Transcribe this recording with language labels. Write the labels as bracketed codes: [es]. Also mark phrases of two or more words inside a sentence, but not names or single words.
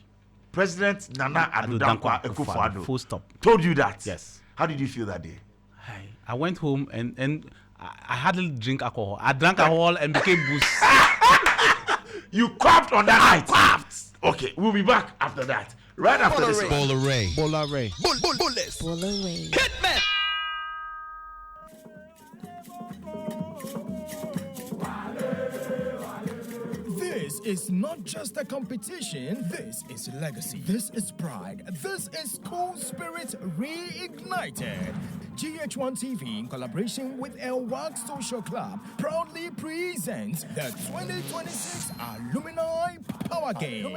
[en] President Nana Addo Dankwa Akufo-Addo full stop. Told you that? Yes. How did you feel that day? I went home and I hardly drink alcohol. I drank alcohol and became booze. You coughed on that night? Coughed. Okay, we'll be back after that. Right after this one. Bola Ray. Bola Ray. Bullets. Bola Ray. Hitman. This is not just a competition, this is legacy. This is pride. This is school spirit reignited. GH1 TV, in collaboration with El Wag Social Club, proudly presents the 2026 Alumni Power Games.